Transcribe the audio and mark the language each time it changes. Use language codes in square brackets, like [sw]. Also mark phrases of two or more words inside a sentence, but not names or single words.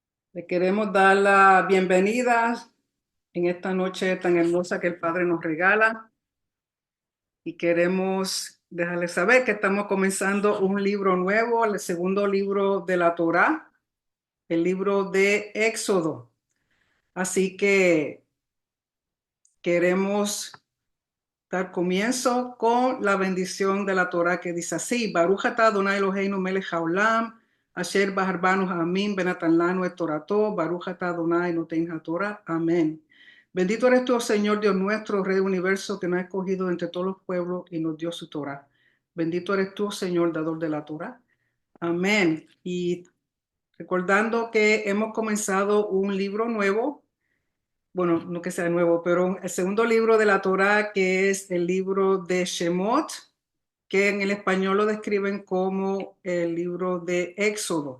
[es] Le queremos dar la bienvenida en esta noche tan hermosa que el Padre nos regala y queremos dejarles saber que estamos comenzando un libro nuevo, el segundo libro de la Torá, el libro de Éxodo. Así que queremos dar comienzo con la bendición de la Torá que dice así: [he] ברוך אתה אדני אלהינו מלך העולם, אשר בחר בנו העמים ונתן לנו את תורתו, ברוך אתה אדני נותן התורה. [es] Amén. Bendito eres tú, oh Señor Dios nuestro, Rey del universo, que nos ha escogido entre todos los pueblos y nos dio su Torá. Bendito eres tú, Señor, dador de la Torá. Amén. Y recordando que hemos comenzado un libro nuevo, bueno, no que sea nuevo, pero el segundo libro de la Torá, que es el libro de Shemot, que en el español lo describen como el libro de Éxodo.